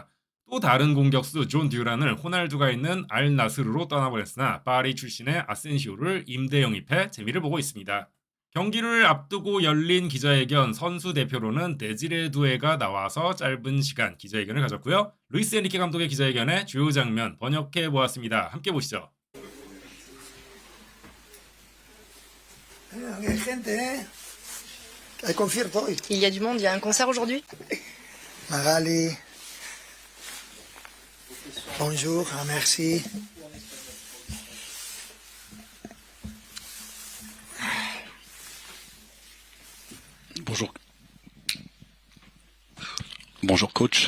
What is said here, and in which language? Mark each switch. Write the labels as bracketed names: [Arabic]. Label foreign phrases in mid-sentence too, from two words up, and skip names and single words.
[Korean] 또 다른 공격수 존 듀란을 호날두가 있는 알 나스르로 떠나보냈으나 파리 출신의 아센시오를 임대 영입해 재미를 보고 있습니다. 경기를 앞두고 열린 기자회견 선수 대표로는 데지레 두에가 나와서 짧은 시간 기자회견을 가졌고요. 루이스 엔리케 감독의 기자회견의 주요 장면 번역해 보았습니다. 함께 보시죠. [Spanish] Hay gente, ¿eh? Hay concierto hoy. [French] Il y a du monde, il y a un concert aujourd'hui? Magali. Bonjour, merci. Bonjour. Bonjour coach.